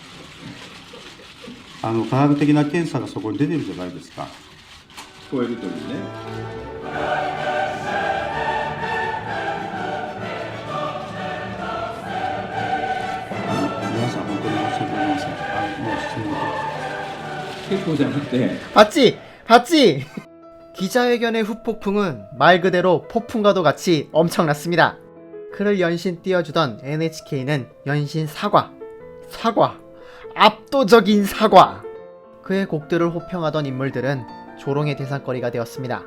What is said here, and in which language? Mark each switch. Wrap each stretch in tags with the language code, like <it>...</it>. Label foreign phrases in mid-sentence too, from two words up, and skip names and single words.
<ja>科学的な検査がそこに出てるじゃないですか。聞こえるというね。皆さん本当に申し訳ございません。もう質問結構じゃなくて、</ja> <ko>봤지? 봤지? 기자회견의 후폭풍은 말 그대로 폭풍과도 같이 엄청났습니다. 그를 연신 띄워주던 NHK는 연신 사과, 압도적인 사과. 그의 곡들을 호평하던 인물들은 조롱의 대상거리가 되었습니다.</ko>